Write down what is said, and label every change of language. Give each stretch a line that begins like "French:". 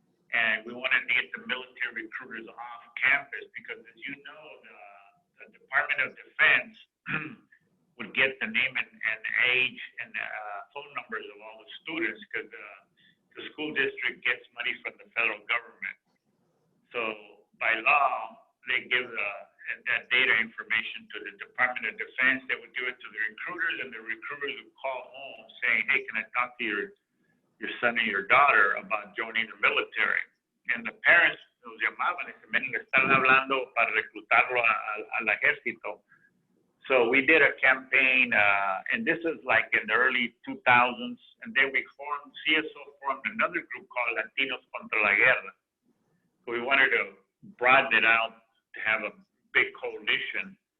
English: And we wanted to get the military recruiters off campus because, as you know, the Department of Defense would get the name and age and phone numbers of all the students because the school district gets money from the federal government. So by law, they give that data information to the Department of Defense. They would give it to the recruiters, and the recruiters would call home saying, "Hey, can I talk to your son or your daughter about joining the military?" And the parents
Spanish: nos llamaban y decían, "Ven, le están hablando para reclutarlo al ejército."
English: So we did a campaign, and this is like in the early 2000s, and then CSO formed another group called Latinos Contra la Guerra. So we wanted to broaden it out to have a big coalition.